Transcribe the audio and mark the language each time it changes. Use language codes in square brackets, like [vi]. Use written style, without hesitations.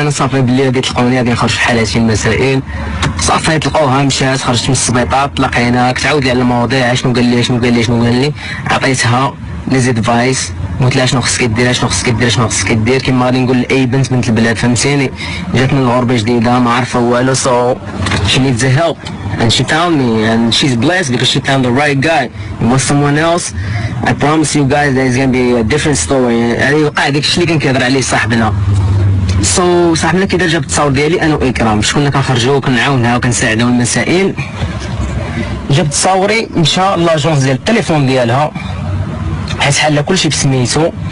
[ar] انا صافي بالليل غادي تلقوني غادي نخرج في حالاتي المسائل. صافي تلقوها مشات خرجت من السبيطار تلاقينا كتعاود لي على المواضيع شنو قال لي عطيتها لي زيدفايس قلت لها شنو خصك دير شنو خصك دير كيما غادي نقول لاي بنت البلاد فهمتيني. جات من الغربه جديده ما عارفه والو. [en] she needs the help and she found me and she's blessed because she found the right guy. It was someone else. I promise you guys that it's gonna be a different story. [ar] يعني وقع داكشي اللي كان كيهضر عليه صاحبنا. صاحبنا كي دار جاب التصاور ديالي انا واكرام باش كنا كنخرجوا وكنعاونها وكنساعدوا المسائل. جاب تصاوري مشى لاجونس ديال التليفون ديالها حيت حل كلشي بسميتو.